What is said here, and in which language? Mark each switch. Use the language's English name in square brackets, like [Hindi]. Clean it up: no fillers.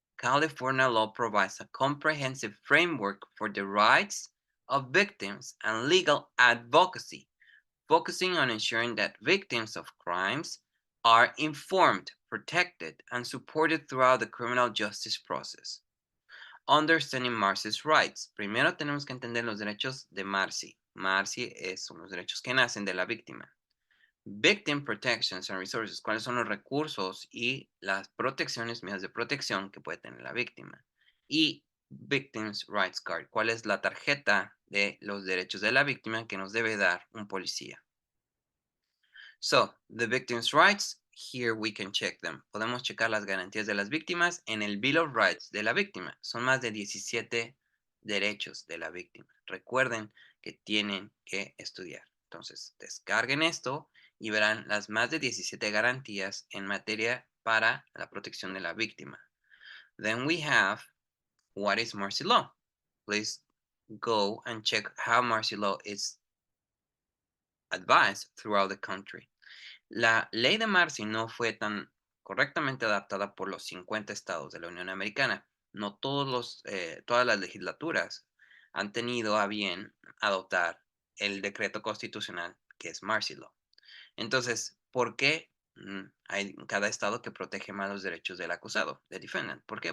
[English] California law provides a comprehensive framework for the rights of victims and legal advocacy, focusing on ensuring that victims of crimes are informed, protected, and supported throughout the criminal justice process. Understanding Marcy's rights. [Spanish] Primero tenemos que entender los derechos de Marcy. Marcy son los derechos que nacen de la víctima. [English] Victim protections and resources. [Spanish] ¿Cuáles son los recursos y las protecciones, medidas de protección que puede tener la víctima? Y Victims Rights Card. ¿Cuál es la tarjeta de los derechos de la víctima que nos debe dar un policía? [English] So, the victim's rights, here we can check them. [Spanish] Podemos checar las garantías de las víctimas en el Bill of Rights de la víctima. Son más de 17 derechos de la víctima. Recuerden que tienen que estudiar. Entonces, descarguen esto y verán las más de 17 garantías en materia para la protección de la víctima. [English] Then we have, what is Marcy Law? Please go and check how Marcy Law is advised throughout the country. [Spanish] La ley de Marcy no fue tan correctamente adaptada por los 50 estados de la Unión Americana. No todas las legislaturas han tenido a bien adoptar el decreto constitucional que es Marcy Law. Entonces, ¿por qué hay cada estado que protege más los derechos del acusado, del defendant? ¿Por qué?